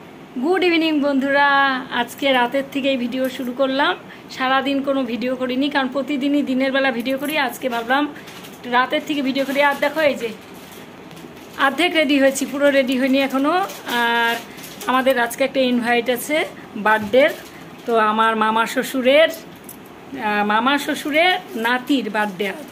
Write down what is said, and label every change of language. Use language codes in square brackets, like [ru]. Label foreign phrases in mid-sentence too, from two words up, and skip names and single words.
[en] good evening [bn] বন্ধুরা আজ কে রাতের থেকে ভিডিও শুরু করলাম। সারা দিন কোনো ভিডিও করিনি কারণ প্রতিদিন হি দিনের বেলা ভিডিও করি। আজ কে ভাবলাম রাতের থেকে ভিডিও করি। [hi] और देखो [bn] এই যে আধেক রেডি হয়েছি, পুরো रेडी হইনি এখনো। আর আমাদের আজকে একটা ইনভাইট আছে বার্থডের। তো আমার মামা শ্বশুরের নাতির বার্থডে আজ।